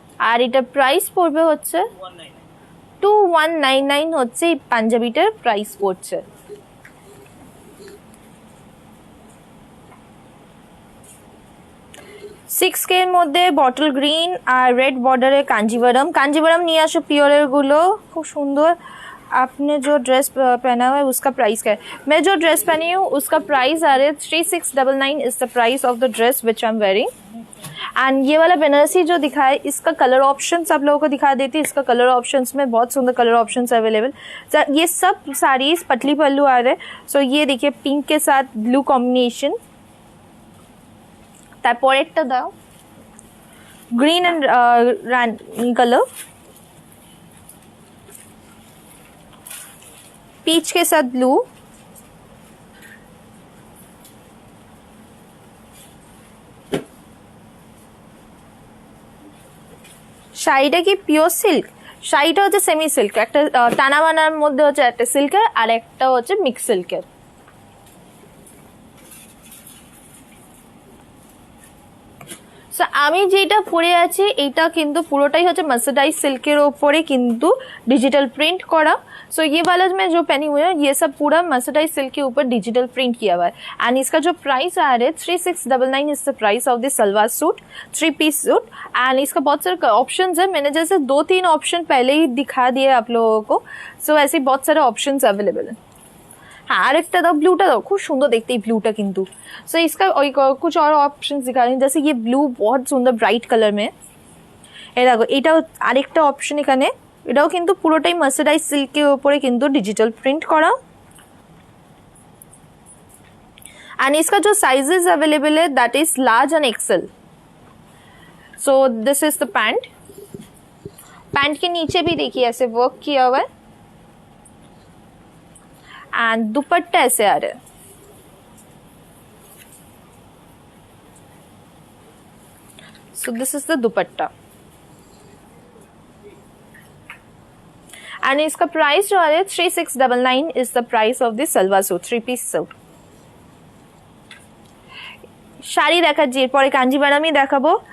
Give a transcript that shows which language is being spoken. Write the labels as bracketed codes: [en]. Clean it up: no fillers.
[bn] আর এটা প্রাইস পড়বে হচ্ছে 2199 হচ্ছে এই পাঞ্জাবিটার প্রাইস পড়ছে। 6K এর মধ্যে বটল গ্রিন আর রেড বর্ডারে কাঞ্জিভারম। कांजीवरम নিয়ে আসো পিওরের গুলো, খুব সুন্দর। [hi] आपने जो ड्रेस पहना हुआ है उसका प्राइस क्या है? मैं जो ड्रेस पहनी हूँ उसका प्राइस आ रहा है 3699 [en] Is the price of the dress which I am wearing. [hi] And ये वाला बनारसी जो दिखा है इसका कलर ऑप्शंस आप लोगों को दिखा देती है। इसका कलर ऑप्शंस में बहुत सुंदर कलर ऑप्शंस अवेलेबल। ये सब साड़ीज पतली पल्लू आ रहे हैं। सो ये देखिए पिंक के साथ ब्लू कॉम्बिनेशन, [bn] তারপর একটা দাও green and Rani colour, [hi] peach के साथ ब्लू, [bn] শাড়িটা কি পিওর সিল্ক? শাড়িটা হচ্ছে সেমি সিল্ক, একটা টানা বানার মধ্যে হচ্ছে একটা সিল্কের আর একটা হচ্ছে মিক্স সিল্কের। সো আমি যেটা পরে আছি এটা কিন্তু পুরোটাই হচ্ছে মার্সারাইজ সিল্কের ওপরে কিন্তু डिजिटल प्रिंट करा। [hi] सो ये वाला मैं जो पहनी हुई है ये सब पूरा मर्सराइज सिल्क के ऊपर डिजिटल प्रिंट किया हुआ है। एंड इसका जो प्राइस आ रहा है 3699 [en] is the price of the salwar suit, [hi] 3 piece suit. And इसका बहुत सारे ऑप्शंस है, मैंने जैसे 2-3 ऑप्शन पहले ही दिखा दिए आप लोगों को। सो ऐसे बहुत सारे ऑप्शंस अवेलेबल है। हाँ [bn] आरेकटा दाओ, ब्लूटा दाओ, खूब सुंदर देखते ही ब्लूटा किंतु। [hi] सो इसका कुछ और ऑप्शंस दिखा रही हैं, जैसे ये ब्लू बहुत सुंदर ब्राइट कलर में। ये देखो [bn] एटाও আরেকটা অপশন এখানে, এটাও কিন্তু পুরোটাই মার্সারাইজ সিল্কের উপরে কিন্তু ডিজিটাল প্রিন্ট করা। [hi] एंड इसका जो साइजेस अवेलेबल है [en] That is large and XL. So this is the pant. [hi] Pant के नीचे भी देखिए ऐसे वर्क किया हुआ है एंड दुपट्टा ऐसे आ रहा है। [en] so this is the dupatta [hi] and इसका प्राइस जो आ रहा है 3699 [en] is the price of the salwar suit, [hi] 3 piece suit. [bn] Sari দেখাচ্ছি, এরপরে কাঞ্জিভারামই দেখাবো।